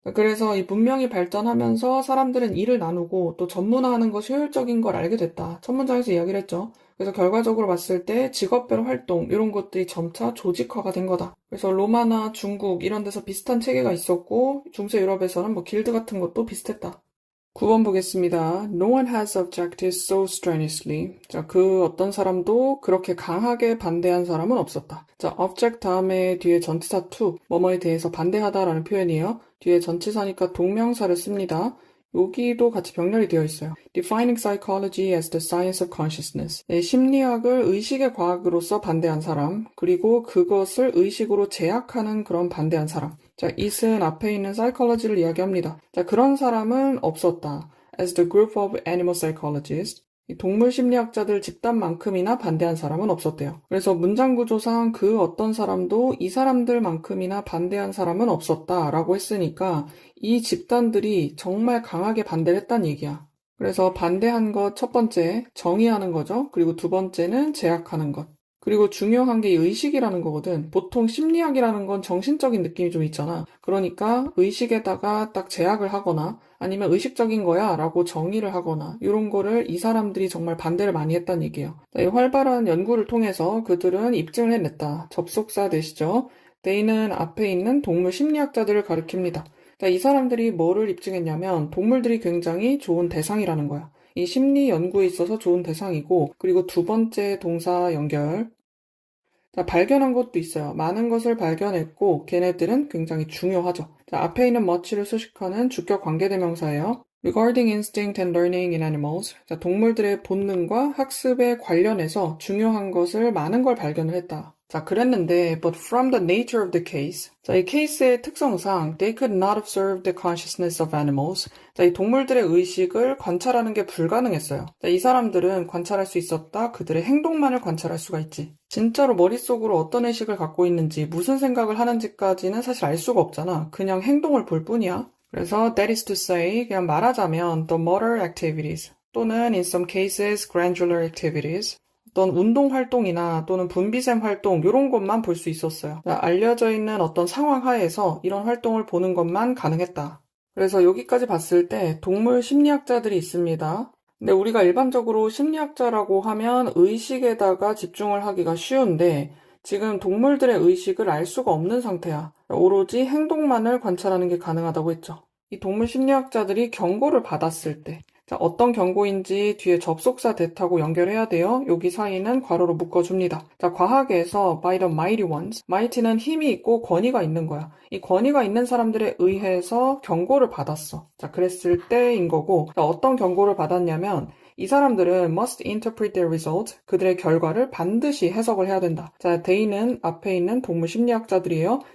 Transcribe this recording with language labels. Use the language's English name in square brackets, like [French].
[Korean] 그래서 이 문명이 발전하면서 사람들은 일을 나누고 또 전문화하는 것이 효율적인 걸 알게 됐다. 첫 문장에서 이야기를 했죠. 그래서 결과적으로 봤을 때 직업별 활동 이런 것들이 점차 조직화가 된 거다. 그래서 로마나 중국 이런 데서 비슷한 체계가 있었고 중세 유럽에서는 뭐 길드 같은 것도 비슷했다. 9번 보겠습니다. [English] No one has objected so strenuously. [Korean] 자, 그 어떤 사람도 그렇게 강하게 반대한 사람은 없었다. 자, object 다음에 뒤에 전치사 to, 뭐뭐에 대해서 반대하다라는 표현이에요. 뒤에 전치사니까 동명사를 씁니다. 여기도 같이 병렬이 되어 있어요. [English] Defining psychology as the science of consciousness. [Korean] 네, 심리학을 의식의 과학으로서 반대한 사람, 그리고 그것을 의식으로 제약하는 그런 반대한 사람. 자, it은 앞에 있는 psychology를 이야기합니다. 자, 그런 사람은 없었다. [English] As the group of animal psychologists. [Korean] 동물 심리학자들 집단만큼이나 반대한 사람은 없었대요. 그래서 문장 구조상 그 어떤 사람도 이 사람들만큼이나 반대한 사람은 없었다라고 했으니까 이 집단들이 정말 강하게 반대를 했다는 얘기야. 그래서 반대한 것 첫 번째, 정의하는 거죠. 그리고 두 번째는 제약하는 것. 그리고 중요한 게 의식이라는 거거든. 보통 심리학이라는 건 정신적인 느낌이 좀 있잖아. 그러니까 의식에다가 딱 제약을 하거나 아니면 의식적인 거야 라고 정의를 하거나 이런 거를 이 사람들이 정말 반대를 많이 했다는 얘기예요. 이 활발한 연구를 통해서 그들은 입증을 해냈다. 접속사 되시죠? they는 앞에 있는 동물 심리학자들을 가리킵니다. 이 사람들이 뭐를 입증했냐면 동물들이 굉장히 좋은 대상이라는 거야. 이 심리 연구에 있어서 좋은 대상이고 그리고 두 번째 동사 연결. 자, 발견한 것도 있어요. 많은 것을 발견했고 걔네들은 굉장히 중요하죠. 자, 앞에 있는 much를 수식하는 주격 관계대명사예요. [English] Regarding instinct and learning in animals. [Korean] 자, 동물들의 본능과 학습에 관련해서 중요한 것을 많은 걸 발견을 했다. 자, 그랬는데 [English] but from the nature of the case. [Korean] 자, 이 케이스의 특성상 [English] they could not observe the consciousness of animals. [Korean] 자, 이 동물들의 의식을 관찰하는 게 불가능했어요. 자, 이 사람들은 관찰할 수 있었다. 그들의 행동만을 관찰할 수가 있지. 진짜로 머릿속으로 어떤 의식을 갖고 있는지 무슨 생각을 하는지까지는 사실 알 수가 없잖아. 그냥 행동을 볼 뿐이야. 그래서 [English] that is to say [Korean] 그냥 말하자면 [English] the motor activities [Korean] 또는 [English] in some cases glandular activities [Korean] 어떤 운동 활동이나 또는 분비샘 활동 이런 것만 볼 수 있었어요. 알려져 있는 어떤 상황 하에서 이런 활동을 보는 것만 가능했다. 그래서 여기까지 봤을 때 동물 심리학자들이 있습니다. 근데 우리가 일반적으로 심리학자라고 하면 의식에다가 집중을 하기가 쉬운데 지금 동물들의 의식을 알 수가 없는 상태야. 오로지 행동만을 관찰하는 게 가능하다고 했죠. 이 동물 심리학자들이 경고를 받았을 때 자, 어떤 경고인지 뒤에 접속사 that하고 연결해야 돼요. 여기 사이는 괄호로 묶어줍니다. 자, 과학에서 [English] by the mighty ones. [Korean] mighty는 힘이 있고 권위가 있는 거야. 이 권위가 있는 사람들에 의해서 경고를 받았어. 자, 그랬을 때인 거고 자, 어떤 경고를 받았냐면 이 사람들은 [English] must interpret their result. [Korean] 그들의 결과를 반드시 해석을 해야 된다. 자, they는 앞에 있는 동물 심리학자들이에요.